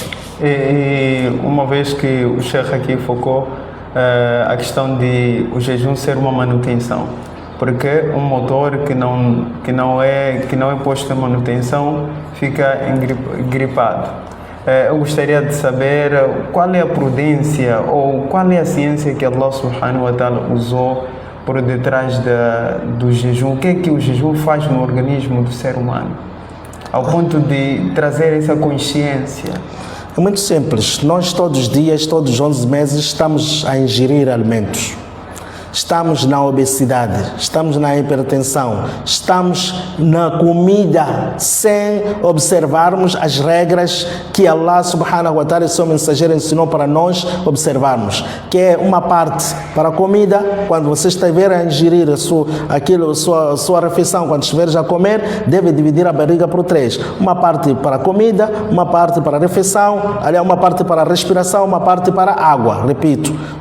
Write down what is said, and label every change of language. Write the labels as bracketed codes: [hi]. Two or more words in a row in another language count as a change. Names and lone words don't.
[pt] E uma vez que o Sheikh aqui focou a questão de o jejum ser uma manutenção, porque um motor que não é posto em manutenção fica gripado. Eu gostaria de saber qual é a prudência ou qual é a ciência que Allah [ar] سبحانه وتعالى [pt] usou por detrás do jejum. O que é que o jejum faz no organismo do ser humano, ao ponto de trazer essa consciência? É muito simples. Nós todos os dias, todos os 11 meses, estamos a ingerir alimentos. Estamos na obesidade, estamos na hipertensão, estamos na comida sem observarmos as regras que Allah [ar] سبحانه وتعالى [pt] e seu mensageiro ensinou para nós observarmos, que é uma parte para a comida, quando você estiver a ingerir a sua refeição, quando estiveres a comer, deve dividir a barriga por 3, uma parte para a comida, uma parte para a refeição, aliás, uma parte para a respiração, uma parte para a água.